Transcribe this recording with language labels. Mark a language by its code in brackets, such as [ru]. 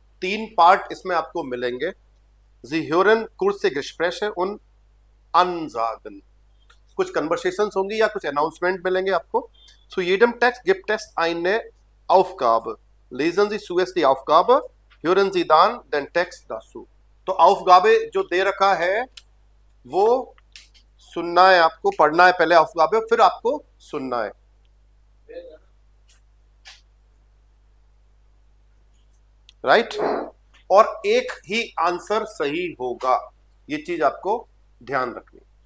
[hi] 3 part इसमें आपको मिलेंगे। [de] Sie hören kurze Gespräche und Ansagen। [hi] कुछ कन्वर्सेशंस होंगी या कुछ अनाउंसमेंट मिलेंगे आपको। [de] Zu jedem Text gibt es eine Aufgabe। Lesen Sie zuerst die Aufgabe, hören Sie dann den Text dazu। [hi] तो Aufgabe जो दे रखा है वो सुनना है आपको, पढ़ना है पहले Aufgabe, फिर आपको सुनना है। राइट और एक ही आंसर सही होगा, ये चीज आपको ध्यान रखनी।